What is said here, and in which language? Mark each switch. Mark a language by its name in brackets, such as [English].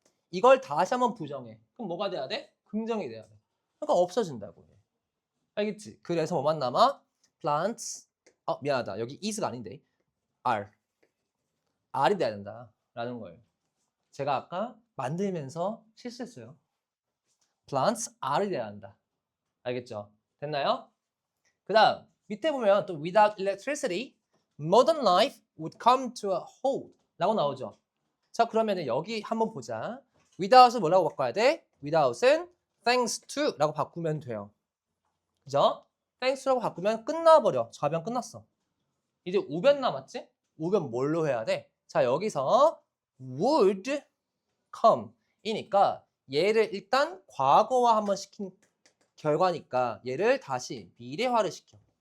[Korean] 이걸 다시 한번 부정해. 그럼 뭐가 돼야 돼? 긍정이 돼야 돼. 그러니까 없어진다고. 알겠지? 그래서 뭐만 남아? plants. 미안하다. 여기 is가 아닌데. R이 돼야 된다. 라는 거예요. 제가 아까 만들면서 실수했어요. plants R이 돼야 한다. 알겠죠? 됐나요? 그 다음 밑에 보면 또 [English] without electricity, modern life would come to a halt [Korean] 라고 나오죠. 자, 그러면 여기 한번 보자. without은 뭐라고 바꿔야 돼? without은 thanks to 라고 바꾸면 돼요. 그죠? thanks to라고 바꾸면 끝나버려. 좌변 끝났어. 이제 우변 남았지? 우변 뭘로 해야 돼? 자, 여기서 would come 이니까 얘를 일단 과거화 한번 시킨 결과니까 얘를 다시 미래화를 시켜.